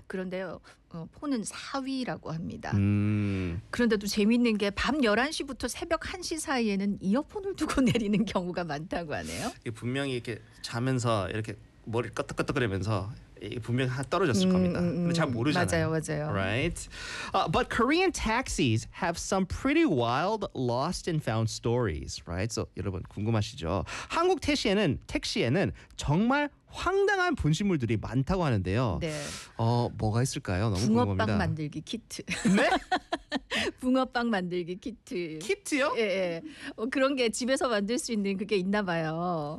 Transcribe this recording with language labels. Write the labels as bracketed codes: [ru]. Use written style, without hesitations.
[ko] 그런데요. 폰은 4위라고 합니다. 그런데도 재미있는 게 밤 11시부터 새벽 1시 사이에는 이어폰을 두고 내리는 경우가 많다고 하네요. 분명히 이렇게 자면서 이렇게 머리 끄덕끄덕거리면서 분명히 떨어졌을 겁니다. 근데 잘 모르잖아요. 맞아요. [en] Right? But Korean taxis have some pretty wild lost and found stories. Right? So [ko] 여러분 궁금하시죠? 한국 택시에는 정말 황당한 분실물들이 많다고 하는데요. 네. 뭐가 있을까요? 너무 궁금합니다. 붕어빵 만들기 키트. 네? 붕어빵 만들기 키트. 키트요? 예. 그런 게 집에서 만들 수 있는 그게 있나 봐요.